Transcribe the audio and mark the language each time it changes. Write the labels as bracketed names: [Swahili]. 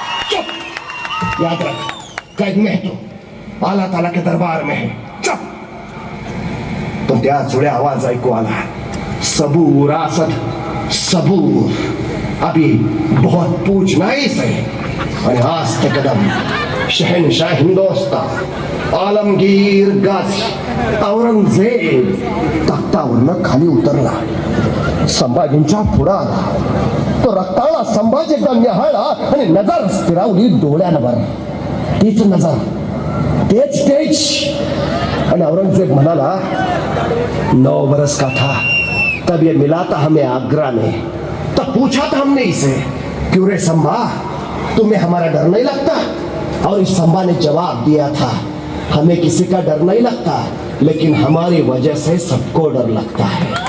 [Hindi] चुप, याद रख, कैद में है तू, आला ताला के दरबार में है, चुप. [Marathi] पण त्या जुळ्या आवाज ऐकू आला, [Hindi] सबूर असद सबूर, अभी बहुत पूछना ही सही. [Marathi] आणि आज ते कदम शहनशाह हिंदुस्तान आलमगीर गाजी औरंगजेब तख्तावरनं खाली उतरला. संभाजींच्या पुढे आला. तो रक्ताळा संभाजी एकदा निहाळला आणि नजर स्थिरावली डोळ्यांवर. तीच नजर, तेच तेज. आणि औरंगजेब म्हणाला, [Hindi] 9 बरस का था, तब ये मिला था हमें आगरा में। तब पूछा था हमने इसे, क्यों रे संभा, तुम्हें हमारा डर नहीं लगता? और इस संभा ने जवाब दिया था, हमें किसी का डर नहीं लगता, लेकिन हमारी वजह से सबको डर लगता है।